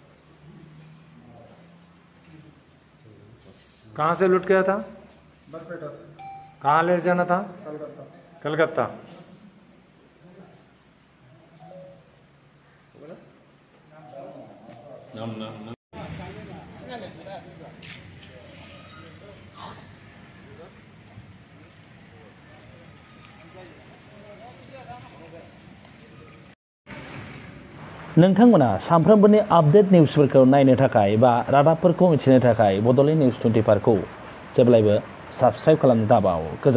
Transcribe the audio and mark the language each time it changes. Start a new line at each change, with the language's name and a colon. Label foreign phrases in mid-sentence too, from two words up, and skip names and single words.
Hindi: कहाँ से लूट गया था? बरपेटा से। कहाँ ले जाना था? कलकत्ता। कलकत्ता। नाम नाम नाम
Bodo: नोंथांमोना सानफ्रोमबोनि
English: update news
Bodo: नायनो थाखाय बा रादाबफोरखौ मिथिनो थाखाय बड'लेण्ड निउज 24 खौ जेब्लायबो साबस्क्राइब खालामनो दाबाव।